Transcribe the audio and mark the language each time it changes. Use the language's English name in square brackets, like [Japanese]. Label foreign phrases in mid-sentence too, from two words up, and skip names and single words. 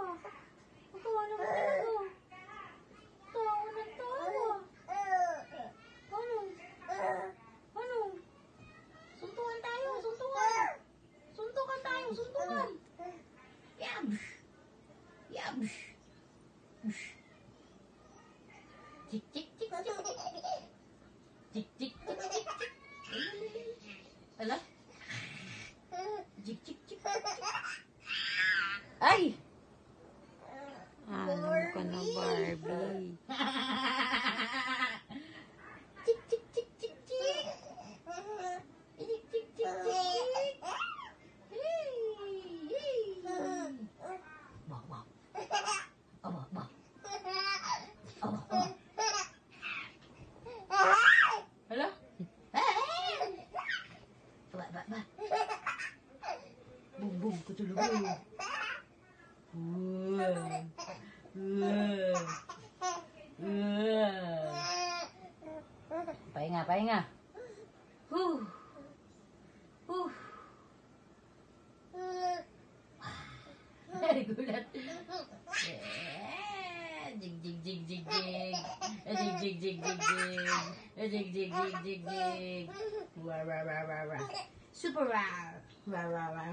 [Filipino] Tawa naman talaga. Tawa ng tawa. Ano? Ano? Suntukan tayo, suntukan. Suntukan tayo, suntukan. Yam! Yam! Tik, tik, tik, tik. Tik, tik, tik, tik, tik. Ala? Tik, tik, tik, tik. Ay! Alam ko na, Barbie. Tik, tik, tik, tik, tik. Tik, tik, tik, tik. Hey, hey. Bak, bak. Aba, bak. Aba, aba. Hala? Aba, aba, aba. Bum, bum, kutulungan. Pahinga, pahinga. Gulat. Jig, jig, jig, jig, jig. Jig, jig, jig, jig, jig. Jig, jig, jig, jig, jig. Wah, wah, wah, wah, wah. [English] Super wow. Wah, wah, wah.